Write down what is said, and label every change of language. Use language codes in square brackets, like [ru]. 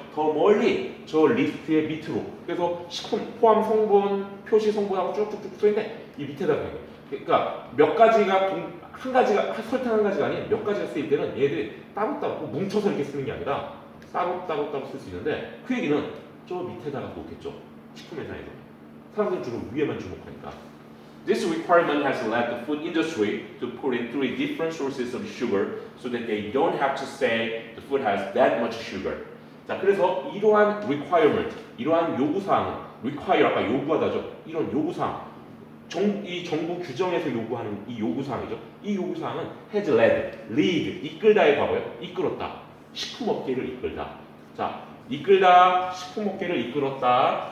[ko] 더 멀리 저 리스트의 밑으로. 그래서 식품 포함 성분 표시 성분하고 쭉쭉쭉 써있는데 이 밑에다 가요. 그러니까 몇 가지가 한 가지가 설탕 한 가지가 아닌 몇 가지가 쓰일 때는 얘들이 따로따로 뭉쳐서 이렇게 쓰는 게 아니라 따로 쓸 수 있는데 그 얘기는 저 밑에다가 놓겠죠. 식품 회사에서 사람들은 주로 위에만 주목하니까. [en] This requirement has led the food industry to put in 3 different sources of sugar so that they don't have to say the food has that much sugar. [ko] 자, 그래서 이러한 requirement, 이러한 요구사항은 require 아까 요구하다죠. 이런 요구사항, 이 정부 규정에서 요구하는 이 요구사항이죠. 이 요구사항은 has led, lead, 이끌다의 과거예요. 이끌었다. 식품업계를 이끌다. 자, 이끌다, 식품업계를 이끌었다.